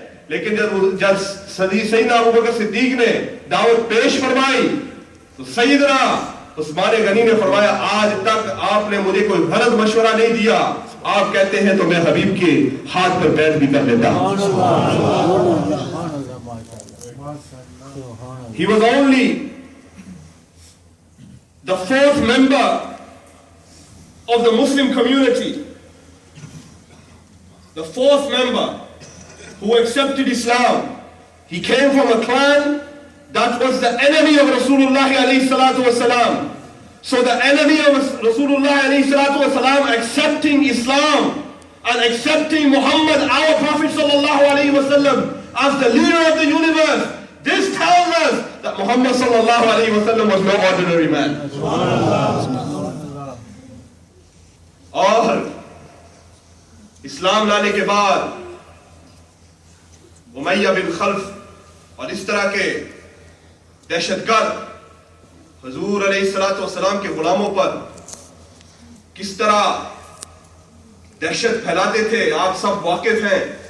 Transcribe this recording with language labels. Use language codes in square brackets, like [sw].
[ur] لیکن جب سیدنا ابوبکر صدیق نے دعوت پیش فرمائی تو سیدنا عثمان غنی نے فرمایا آج تک آپ نے مجھے کوئی غلط مشورہ نہیں دیا، آپ کہتے ہیں تو میں حبیب کے ہاتھ پر بیعت بھی کر لیتا ہوں. [en] He was only the fourth member of the Muslim community, the fourth member who accepted Islam. He came from a clan that was the enemy of Rasulullah alayhi salatu wasalam. So the enemy of Rasulullah alayhi salatu wasalam accepting Islam and accepting Muhammad, our Prophet sallallahu alayhi wasallam, as the leader of the universe, this tells us that Muhammad sallallahu alayhi wasallam was no ordinary man. [ur] اور اسلام لانے کے بعد امیہ بن خلف اور اس طرح کے دہشت گرد حضور علیہ السلام کے غلاموں پر کس طرح دہشت پھیلاتے تھے آپ سب واقف ہیں.